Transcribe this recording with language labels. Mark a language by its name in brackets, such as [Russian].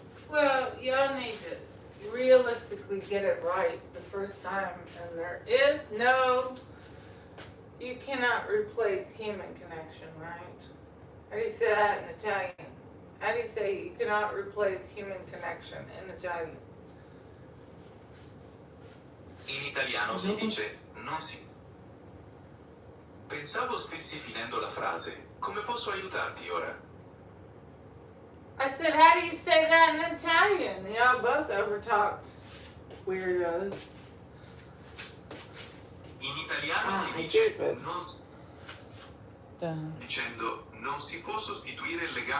[English] Well, y'all need to realistically get it right the first time, and there is no, you cannot replace human connection, right? How do you say that in Italian? How do you say you cannot replace human connection in Italian? [Italian] In italiano si dice non si. Pensavo stessi finendo la frase. Come posso aiutarti ora? [English] I said, how do you say that in Italian? Y'all both overtalked, weirdos. [Italian] In italiano si [English] I [Italian] dice [English] get it. [Italian] non si. Dicendo non si può sostituire il legame